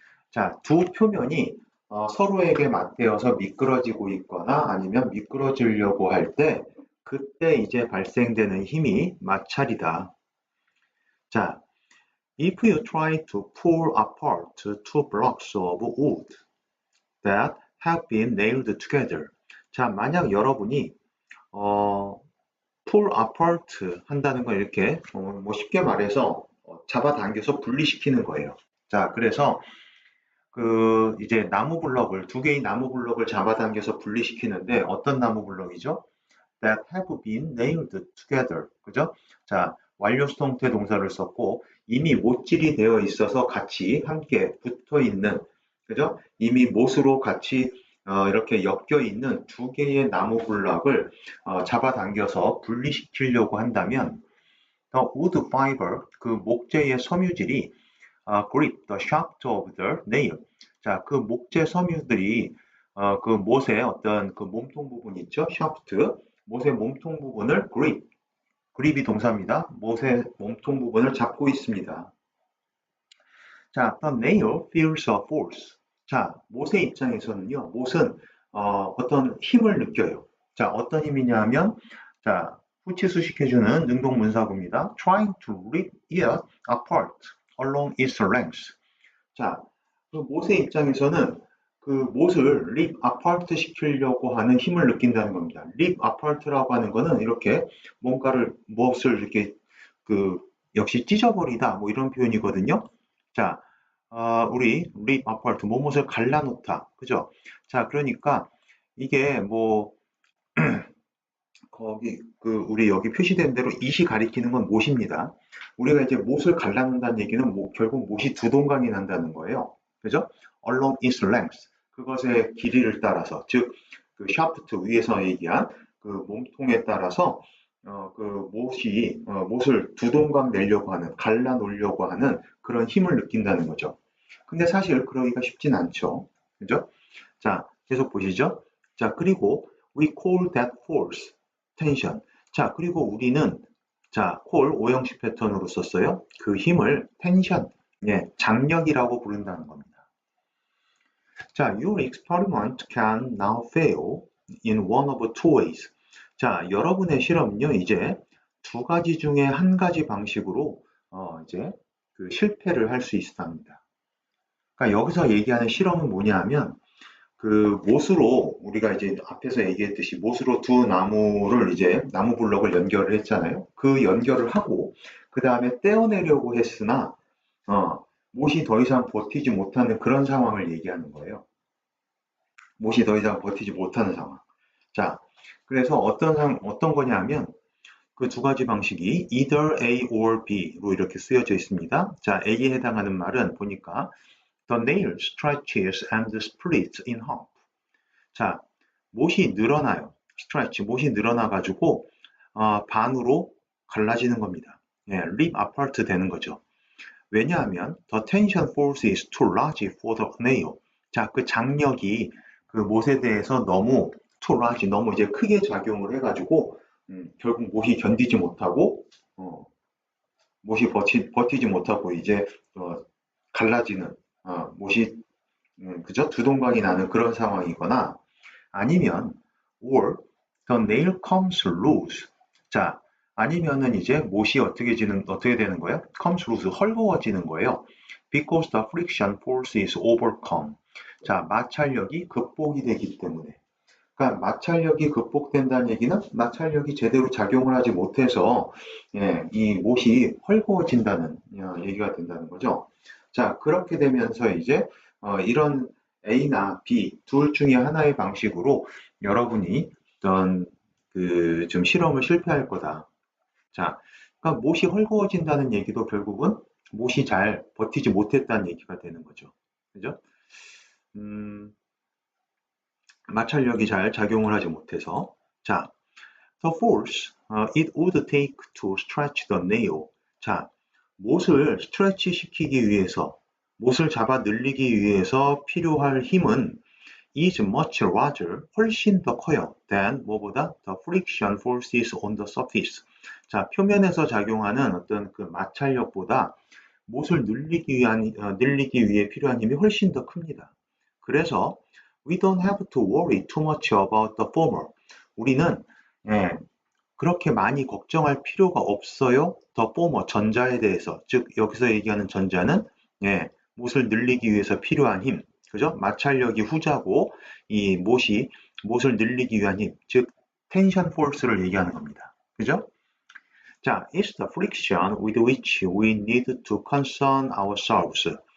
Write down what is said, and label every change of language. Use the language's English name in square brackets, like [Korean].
[Korean] 자, 두 표면이 서로에게 맞대어서 미끄러지고 있거나 아니면 미끄러지려고 할 때 그때 이제 발생되는 힘이 마찰이다. [English] 자, If you try to pull apart two blocks of wood that have been nailed together. [Korean] 자, 만약 여러분이 [English] pull apart [Korean] 한다는 건 이렇게 뭐 쉽게 말해서 잡아당겨서 분리시키는 거예요. 자, 그래서 그 이제 나무 블럭을 두 개의 나무 블럭을 잡아당겨서 분리시키는데 어떤 나무 블럭이죠? [English] That have been nailed together. [Korean] 그죠? 자, 완료 수동태 동사를 썼고 이미 못질이 되어 있어서 같이 함께 붙어 있는 그죠? 이미 못으로 같이 이렇게 엮여 있는 두 개의 나무 블럭을 잡아당겨서 분리시키려고 한다면 [English] the wood fiber [Korean] 그 목재의 섬유질이 [English] grip the shaft of the nail. [Korean] 자, 그 목재 섬유들이 그 못의 어떤 그 몸통 부분 있죠? shaft 못의 몸통 부분을 그립이 동사입니다. 못의 몸통 부분을 잡고 있습니다. [English] 자, the nail feels a force. [Korean] 자, 못의 입장에서는요, 못은 어떤 힘을 느껴요. 자, 어떤 힘이냐 하면, 자, 후치 수식해주는 능동문사구입니다. [English] Trying to rip it apart along its length. [Korean] 자, 그 못의 입장에서는 그 못을 [English] rip apart [Korean] 시키려고 하는 힘을 느낀다는 겁니다. [English] rip apart [Korean] 라고 하는 거는 이렇게 뭔가를, 무엇을 이렇게 그 역시 찢어버리다 뭐 이런 표현이거든요. 자, 우리 [English] rip apart, [Korean] 뭐뭇을 갈라놓다. 그죠? 자, 그러니까 이게 뭐 거기 우리 여기 표시된 대로 it이 가리키는 건 못입니다. 우리가 이제 못을 갈라놓는다는 얘기는 결국 못이 두 동강이 난다는 거예요. 그죠? [English] along its length. [Korean] 그것의 길이를 따라서, 즉 그 샤프트 위에서 얘기한 그 몸통에 따라서 그 못을 두 동강 내려고 하는, 갈라놓으려고 하는 그런 힘을 느낀다는 거죠. 근데 사실 그러기가 쉽진 않죠. 그죠? 자, 계속 보시죠. [English] 자, 그리고 we call that force tension. [Korean] 자, 그리고 우리는 자, call 오형식 패턴으로 썼어요. 그 힘을 tension, 예, 장력이라고 부른다는 겁니다. [English] 자, your experiment can now fail in one of two ways. [Korean] 자, 여러분의 실험은요, 이제 두 가지 중에 한 가지 방식으로 이제 그 실패를 할 수 있습니다. 그러니까 여기서 얘기하는 실험은 뭐냐 하면 그 못으로 우리가 이제 앞에서 얘기했듯이 못으로 두 나무를 이제 나무 블럭을 연결을 했잖아요. 그 연결을 하고 그 다음에 떼어내려고 했으나 못이 더 이상 버티지 못하는 그런 상황을 얘기하는 거예요. 못이 더 이상 버티지 못하는 상황. 자, 그래서 어떤 거냐면 그 두 가지 방식이 either A or B로 이렇게 쓰여져 있습니다. 자, A에 해당하는 말은 보니까 [English] The nail stretches and splits in half. [Korean] 자, 못이 늘어나요. stretch, 못이 늘어나가지고 반으로 갈라지는 겁니다. 예, [English] rip apart [Korean] 되는 거죠. [English] 왜냐하면 the tension force is too large for the nail. [Korean] 자, 그 장력이 그 못에 대해서 너무 [English] too large, [Korean] 너무 이제 크게 작용을 해가지고 결국 못이 견디지 못하고 못이 버티지 못하고 이제 갈라지는 못이 그죠? 두 동강이 나는 그런 상황이거나 아니면 [English] or the nail comes loose. [Korean] 자, 아니면은 이제 못이 어떻게 되는 거예요? [English] comes loose, [Korean] 헐거워지는 거예요. [English] because the friction force is overcome. [Korean] 자, 마찰력이 극복이 되기 때문에. 그러니까 마찰력이 극복된다는 얘기는 마찰력이 제대로 작용을 하지 못해서 예, 이 못이 헐거워진다는 얘기가 된다는 거죠. 자, 그렇게 되면서 이제 이런 A나 B 둘 중에 하나의 방식으로 여러분이 어떤 좀 실험을 실패할 거다. 자, 그러니까 못이 헐거워진다는 얘기도 결국은 못이 잘 버티지 못했다는 얘기가 되는 거죠. 그죠? 음, 마찰력이 잘 작용을 하지 못해서. [English] 자, the force it would take to stretch the nail. [Korean] 자, 못을 스트레치 시키기 위해서, 못을 잡아 늘리기 위해서 필요할 힘은 [English] is much larger, [Korean] 훨씬 더 커요. [English] than [Korean] 뭐보다 [English] the friction forces on the surface. [Korean] 자, 표면에서 작용하는 어떤 그 마찰력보다 못을 늘리기 위해 필요한 힘이 훨씬 더 큽니다. 그래서 [English] we don't have to worry too much about the former. [Korean] 우리는 예, 그렇게 많이 걱정할 필요가 없어요. 더 포머 전자에 대해서. 즉 여기서 얘기하는 전자는 예, 못을 늘리기 위해서 필요한 힘. 그죠? 마찰력이 후자고 이 못을 늘리기 위한 힘. 즉 텐션 포스를 얘기하는 겁니다. 그죠? [English] 자, it's the friction with which we need to concern ourselves.